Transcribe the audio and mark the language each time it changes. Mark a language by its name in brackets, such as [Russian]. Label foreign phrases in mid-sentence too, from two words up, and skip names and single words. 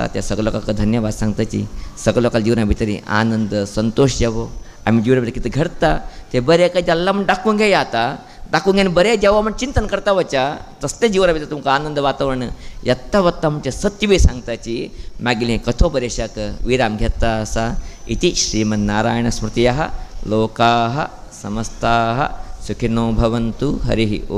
[Konkani] त्या सगळ्या लोकांक धन्यवाद सांगताची. सगळ्या लोकांच्या जिवना भितर आनंद संतोष जावो. आमी जिवना भितर कितें घडटा तें बरें काय जाल्ला म्हण दाखोवन घेया. आतां दाखोवन घेवन बरें जेवो म्हण चिंतन करता वचा. तसलें जिवना भितर तुमकां आनंद वातावरण येता वता म्हणजे सत्य बी सांगताची. मागीर हें कथो बरेशाक विराम घेता आसा. [Sanskrit] इति श्रीमन्नारायण स्मृतयः लोकाः समस्ताः सुखिनो भवन्तु. हरिः ओम्.